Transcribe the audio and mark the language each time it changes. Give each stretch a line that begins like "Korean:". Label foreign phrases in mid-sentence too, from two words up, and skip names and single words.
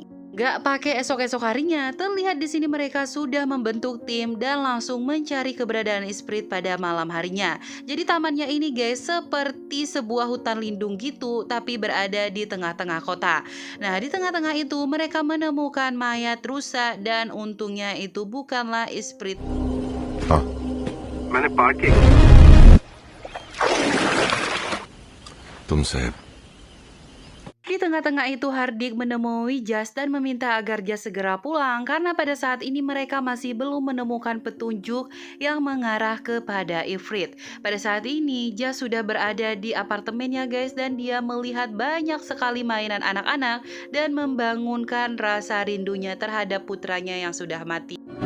Indonesian: Gak pakai esok-esok harinya, terlihat di sini mereka sudah membentuk tim dan langsung mencari keberadaan Isprit pada malam harinya. Jadi tamannya ini guys seperti sebuah hutan lindung gitu, tapi berada di tengah-tengah kota. Nah di tengah-tengah itu mereka menemukan mayat rusa dan untungnya itu bukanlah Isprit.
Hindi: मैंने पार्ट की. तुमसे
Indonesian: Di tengah-tengah itu Hardik menemui Jas dan meminta agar Jas segera pulang karena pada saat ini mereka masih belum menemukan petunjuk yang mengarah kepada Ifrit. Pada saat ini Jas sudah berada di apartemennya guys dan dia melihat banyak sekali mainan anak-anak dan membangunkan rasa rindunya terhadap putranya yang sudah mati.